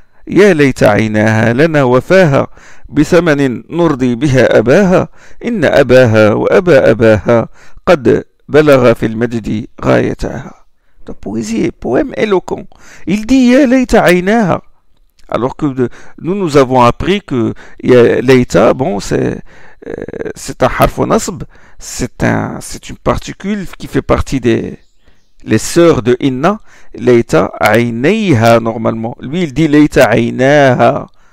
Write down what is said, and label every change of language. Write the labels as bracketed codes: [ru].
[ar] يا ليت عيناها لنا وفاها بثمن نرضي بها أباها إن أباها وأبا أباها قد بلغ في المجد غايتها. [fr] La poésie, poème éloquent. Il dit [ar] يا ليت عيناها. [fr] Alors que nous avons appris que Leïta, bon, c'est un harf nasb, c'est une particule qui fait partie les sœurs de Inna. Leïta Aïneiha, normalement. Lui, il dit Leïta Aïnaha.